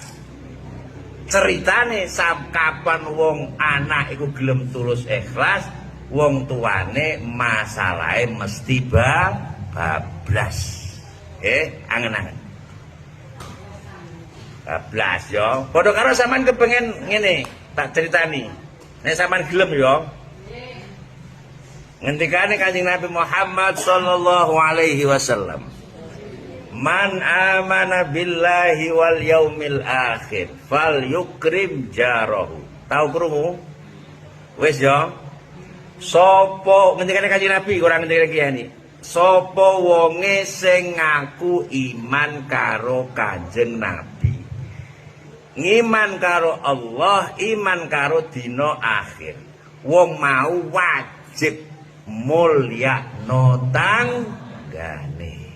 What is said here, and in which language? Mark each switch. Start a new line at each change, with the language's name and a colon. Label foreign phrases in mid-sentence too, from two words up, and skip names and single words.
Javanese: Ceritane kapan wong anak iku gelem tulus ikhlas, wong tuane masalahe mesti bablas. Angen-angen. Bablas ya. Padha karo sampean kepengen ngene, tak critani. Nek sampean gelem ya. Ngendikane Kanjeng Nabi Muhammad
Arabic: صلى الله عليه وسلم من آمن بالله واليوم الآخر فليكرم جاره.
Javanese: Tahu krungu? Wis ya. Sapa ngendikane Kanjeng Nabi ora ngendikane kiyane. Sapa wonge sing ngaku iman karo Kanjeng Nabi, ngiman karo Allah, iman karo dina akhir, wong mau wajib mulyakno tanggane.